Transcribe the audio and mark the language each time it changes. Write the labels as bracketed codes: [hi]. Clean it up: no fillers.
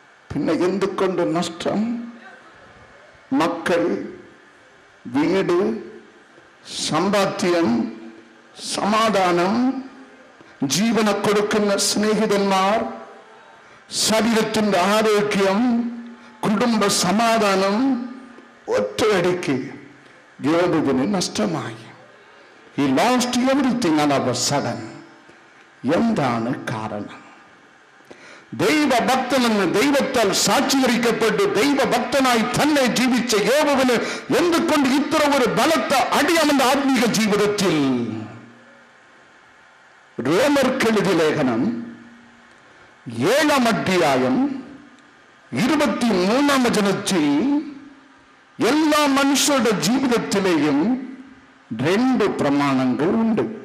[ml] പിന്നെ എന്തുകൊണ്ട് നഷ്ടം? മക്കൾ, വീട്, സമ്പാദ്യം, സമാധാനം, ജീവനെ കൊടുക്കുന്ന സ്നേഹിതന്മാർ, ശരീരത്തിന്റെ ആരോഗ്യം, കുടുംബ സമാധാനം ഒറ്റയടിക്ക് യോബിന് നഷ്ടമായി. [en] He lost everything all of a sudden. [ml] എന്താണ് കാരണം? ദൈവഭക്തനെന്ന് ദൈവത്താൽ സാക്ഷീകരിക്കപ്പെട്ട് ദൈവഭക്തനായി തന്നെ ജീവിച്ച യോബിന് എന്തുകൊണ്ട് ഇത്ര ഒരു ബലത്തെ അടി അവന്റെ ആത്മീക ജീവിതത്തിൽ? റോമർക്കെഴുതിയ ലേഖനം 7-ാം അധ്യായം 23-ാം വചനത്തിൽ എല്ലാ മനുഷ്യരുടെ ജീവിതത്തിലെയും 2 പ്രമാണങ്ങൾ ഉണ്ട്.